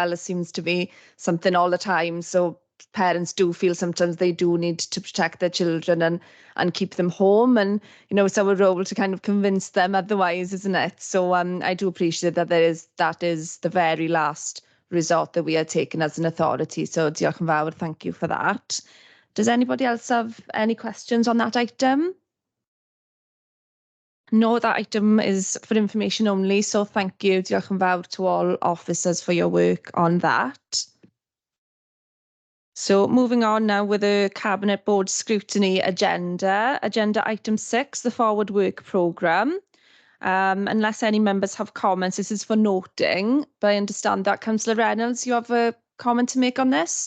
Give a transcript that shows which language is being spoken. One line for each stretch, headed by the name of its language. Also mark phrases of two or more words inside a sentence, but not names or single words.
English: It seems to be something all the time. So parents do feel sometimes they do need to protect their children and keep them home. And, it's our role to kind of convince them otherwise, isn't it? So I do appreciate that that is the very last resort that we are taking as an authority.
Welsh: So diolch yn fawr,
English: thank you for that. Does anybody else have any questions on that item? No, that item is for information only. So thank you,
Welsh: diolch yn fawr
English: to all officers for your work on that. So moving on now with the Cabinet Board Scrutiny agenda. Agenda item 6, the Forward Work Programme. Unless any members have comments, this is for noting, but I understand that Councillor Reynolds, you have a comment to make on this?